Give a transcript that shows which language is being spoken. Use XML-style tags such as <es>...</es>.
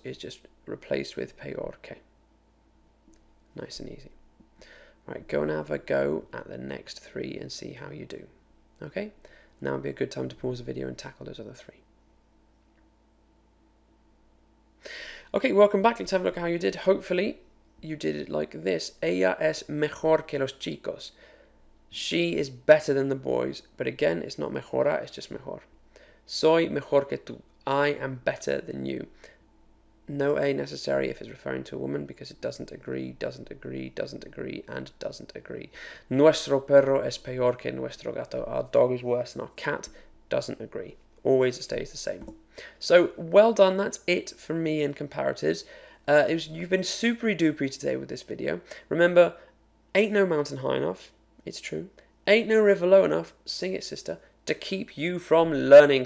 <en>It's just replaced with peor que. Nice and easy. All right, go and have a go at the next 3 and see how you do. Okay. Now would be a good time to pause the video and tackle those other 3. Okay, welcome back. Let's have a look at how you did. Hopefully, you did it like this.</en> <es>Ella es mejor que los chicos.</es> <en>She is better than the boys. But again, it's not mejora, it's just mejor.</en> <es>Soy mejor que tú.</es> <en>I am better than you. No a necessary if it's referring to a woman because it doesn't agree, doesn't agree, doesn't agree, and doesn't agree.</en> <es>Nuestro perro es peor que nuestro gato.</es> <en>Our dog is worse than our cat. Doesn't agree. Always it stays the same. So, well done. That's it from me in comparatives. You've been supery dupery today with this video. Remember, ain't no mountain high enough. It's true. Ain't no river low enough. Sing it, sister. To keep you from learning.</en>